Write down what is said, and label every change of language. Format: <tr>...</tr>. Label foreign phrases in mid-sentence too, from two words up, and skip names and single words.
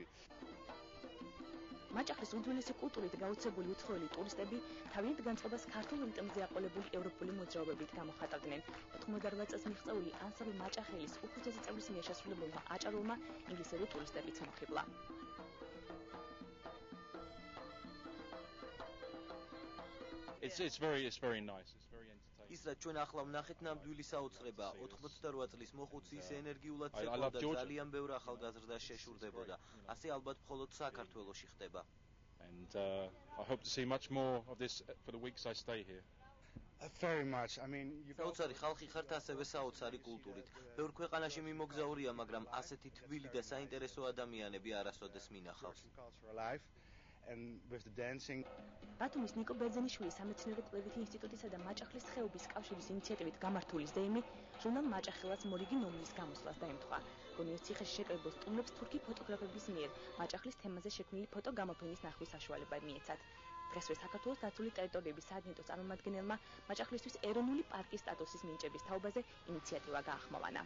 <ka>მაჭახლის უძველესი კულტურით გაუცებული უცხოელი ტურისტები თავიანთ განწყობას ქართულ რიტმზე აყოლებული ევროპული მოძრაობებით გამოხატავდნენ. 98 წელს მიღწეული ანსამბლ მაჭახელის უხუცესი წევრის მიერ შესრულებულმა აჭარულმა ინგლისელი ტურისტებიც მოხიბლა.</ka> <en>It's very nice. It's very entertaining.</en> <ka>ის რაც ჩვენ ახლა ვნახეთ, ნამდვილი საოცრება. 88 წლის მოხუცი ის ენერგიულად ცეკვავდა და ძალიან ბევრ ახალგაზრდას შეშურდებოდა. ასე ალბათ მხოლოდ საქართველოში ხდება.</ka> <en>And I hope to see much more of this for the weeks I stay here. Very much. I mean,</en> <ka>საოცარი ხალხი ხართ ასევე საოცარი კულტურით. ბევრ ქვეყანაში მიმოგზაურია, მაგრამ ასეთი თბილი და საინტერესო ადამიანები არასოდეს მინახავს.</ka> <en>And with the dancing.</en> <ka>ბათუმის ნიკო ბერძენიშვილის სამეცნიერო კვლევითი ინსტიტუტისა და მაჭახლის ხეობის კავშირის ინიციატივით გამართული ზეიმი ჟურნალ მაჭახელას მორიგი ნომრის გამოსვლას დაემთხვა. კონიოს ციხეში შეკრებილ სტუმრებს თურქი ფოტოგრაფების მიერ მაჭახლის თემაზე შექმნილი ფოტო გამოფენის ნახვის საშუალება მიეცათ. დღესვე საქართველოს დაცული ტერიტორიების სააგენტოს წარმომადგენელმა მაჭახლისთვის ეროვნული პარკის სტატუსის მინიჭების თაობაზე ინიციატივა გაახმოვანა.</ka>